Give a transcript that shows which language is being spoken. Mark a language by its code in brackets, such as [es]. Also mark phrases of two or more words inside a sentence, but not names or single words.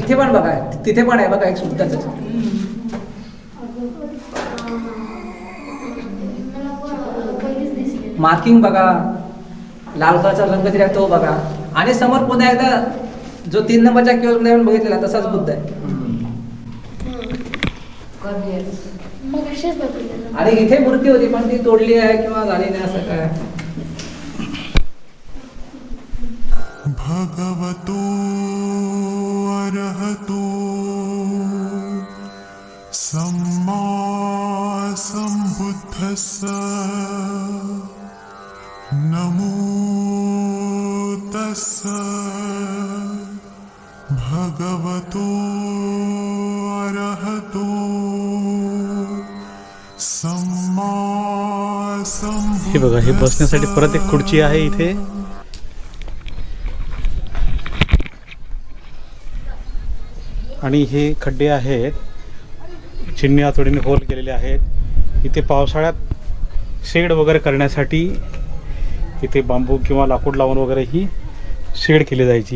[mr] इथे पण बघा, तिथे पण आहे बघा एक सुद्धाच. मार्किंग बघा, लाल कलरचा रंग दिला तो बघा. आणि समोर पुन्हा एकदा जो 3 नंबरच्या किओस्क मध्ये आपण बघितलेला तसाच बुद्ध आहे. आणि इथे मूर्ती होती पण ती तोडली आहे किंवा झाली नाही असं काय. [pi] भगवतो अरहतो सम्मा सम्बुद्धस्स नमो तस्स भगवतो अरहतो सम्मा [mr] हे बघा, हे बसण्यासाठी परत एक खुर्ची आहे इथे. आणि हे खड्डे आहेत, चिमणी हातोडीने होल केलेले आहेत. इथे पावसाळ्यात शेड वगैरे करण्यासाठी इथे बांबू किंवा लाकूड लावून वगैरे ही शेड केली जायची.